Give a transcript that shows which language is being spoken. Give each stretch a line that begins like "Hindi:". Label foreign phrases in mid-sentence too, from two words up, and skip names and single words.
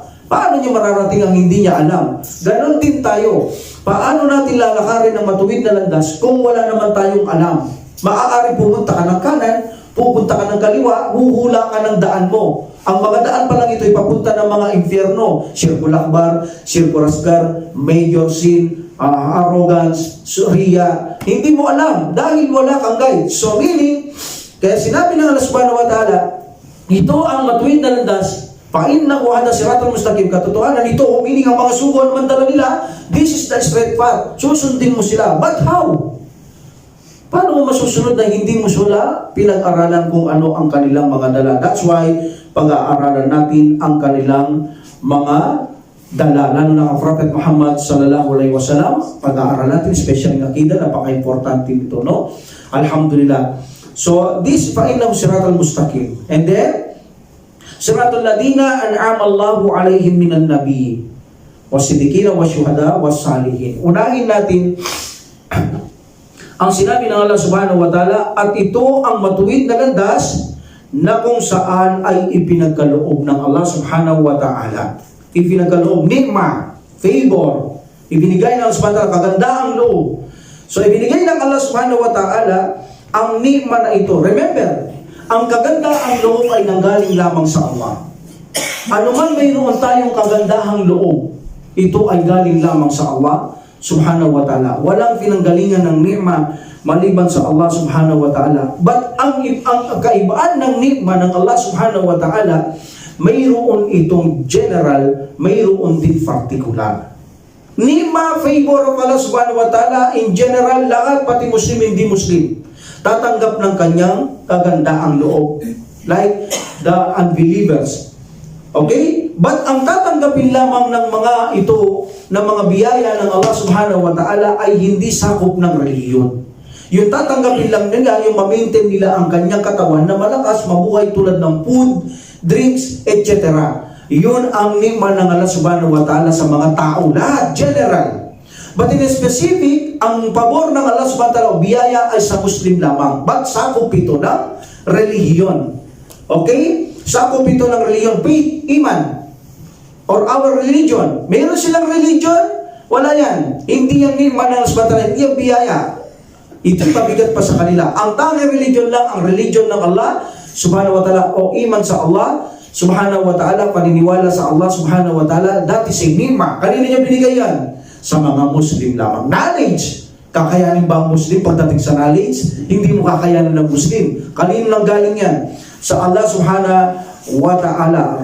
Filipino: Paano niya mararating ang hindi niya alam? Ganon din tayo. Paano natin lalakarin ng matuwid na landas kung wala naman tayong alam? Maaari pumunta ka ng kanan, pupunta ka ng kaliwa, huhula ka ng daan mo. Ang mga daan pa lang ito ay papunta ng mga impyerno.
Arabic: الشرك الأكبر، الشرك الأصغر,
English: major sin, arrogance,
Arabic: riya.
Filipino: Hindi mo alam dahil wala kang guide. So meaning, kaya sinabi ng
Arabic: الله سبحانه وتعالى,
Filipino: ito ang matuwid na landas.
Arabic: فإنه هذا صراط المستقيم.
Filipino: Katotohanan ito, meaning ang mga sugo naman dala nila,
English: this is the straight path.
Filipino: Susundin mo sila.
English: But how?
Filipino: Paano mo masusunod na hindi mo sila pinag-aralan kung ano ang kanilang mga dala?
English: That's why
Filipino: pag-aaralan natin ang kanilang mga dala. Lalo na ang Prophet Muhammad
Arabic: صلى الله عليه وسلم,
Filipino: pag-aaralan natin, especially ng akida, napaka-importante nito, no?
Arabic: Alhamdulillah.
English: So, this
Arabic: فإنه صراط المستقيم.
English: And then,
Arabic: صراط الذين أنعم الله عليهم من النبيين والصديقين والشهداء والصالحين.
Filipino: Unahin natin ang sinabi ng
Arabic: الله سبحانه وتعالى,
Filipino: at ito ang matuwid na landas na kung saan ay ipinagkaloob ng
Arabic: الله سبحانه وتعالى.
Filipino: Ipinagkaloob, nikma, favor, ibinigay ng
Arabic: الله سبحانه وتعالى,
Filipino: kagandaang loob. So ibinigay ng
Arabic: الله سبحانه وتعالى
Filipino: ang nikma na ito. Remember, ang kagandaang loob ay nanggaling lamang sa Allah. Ano man mayroon tayong kagandahang loob, ito ay galing lamang sa
Arabic: الله سبحانه وتعالى.
Filipino: Walang pinanggalingan ng nikma maliban sa
Arabic: الله سبحانه وتعالى.
Filipino: But ang kaibaan ng nikma ng
Arabic: الله سبحانه وتعالى,
Filipino: mayroon itong general, mayroon din particular. Nikma,
English: favor of
Arabic: الله سبحانه وتعالى,
English: in general,
Filipino: lahat, pati Muslim, hindi Muslim, tatanggap ng kanyang kagandaang loob.
English: Like the unbelievers. Okay?
Filipino: But ang tatanggapin lamang ng mga ito, ng mga biyaya ng
Arabic: الله سبحانه وتعالى
Filipino: ay hindi sakop ng reliyon. Yung tatanggapin lang nila, yung ma-maintain nila ang kanyang katawan na malakas, mabuhay tulad ng
English: food, drinks, etc.
Filipino: Yun ang nikma ng
Arabic: الله سبحانه وتعالى
Filipino: sa mga tao, lahat, general.
English: But in specific,
Filipino: ang pabor ng
Arabic: الله سبحانه وتعالى,
Filipino: biyaya ay sa Muslim lamang. But sakop ito ng reliyon. Okay? Sakop ito ng reliyon,
English: faith, iman, or our religion.
Filipino: Meron silang religion? Wala yan. Hindi yan nikma ng
Arabic: الله سبحانه وتعالى,
Filipino: hindi yan biyaya. Ito'y pabigat pa sa kanila. Ang tanging religion lang, ang religion ng
Arabic: الله سبحانه وتعالى,
Filipino: o iman sa
Arabic: الله سبحانه وتعالى,
Filipino: paniniwala sa
Arabic: الله سبحانه وتعالى,
English: that is a nikma.
Filipino: Kanina niya binigay yan? Sa mga Muslim lamang. Knowledge. Kakayanin ba ang Muslim pagdating sa knowledge? Hindi mo kakayanin ng Muslim. Kanino lang galing yan? Sa
Arabic: الله سبحانه وتعالى.